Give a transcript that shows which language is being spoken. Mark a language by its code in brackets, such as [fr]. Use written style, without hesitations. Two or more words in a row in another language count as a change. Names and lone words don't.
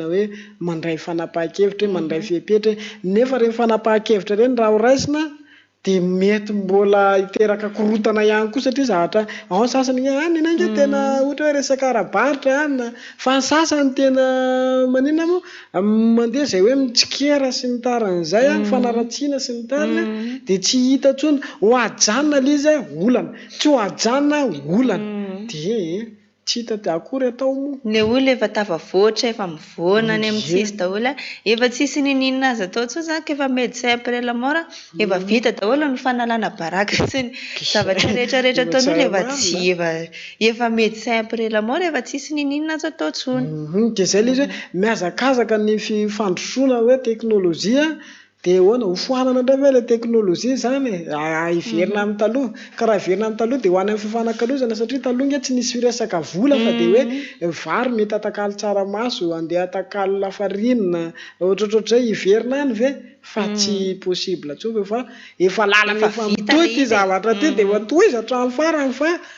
[mg] hoe mandray fanapahan-kevitra, mandray fepetra, nefa reny fanapahan-kevitra reny raha ho raisina dia mety mbola hiteraka korotana ihany koa satria zahatra ao ny sasany any nange tena ohatra hoe resaka ara-baritra any, fa ny sasany tena maninona moa mandeha izay hoe mitsikera sy ny taran'izay a, fanaratsiana sy ny tariny dia tsy hita intsony ho ajanona ilay izy olana, tsy ho ajanona olana dia tsy hita akory atao moa. Ny olona efa tafavoatra efa mivoana any amin'ny tsisy daholo efa tsisy ninina azy atao intsony izany ka efa [fr] médecin après la mort [mg] efa vita daholo ny fanalana baraka sy ny zavatra rehetrarehetra ataon'olona efa tsy efa [fr] médecin après la mort [mg] efa tsisy ninina azy atao intsony. Dia izay ilay izy hoe mihazakazaka ny fandrosoana hoe teknôlôjia dia hoana ho fohanana indray ve ilay teknôlôjia izany iverina amin'ny taloha, ka raha iverina amin'ny taloha dia ho any amin'ny fifanankalozana satria taloha inge tsy nisy firesaka vola fa dia hoe vary mety atakalo tsaramaso, andeha atakalo lafarinina, ohatrohatr'izay iverina any ve fa tsy possible intsony fa efa lalana efa mitohy ity zavatra ty dia efa tohiza hatramin'ny farany fa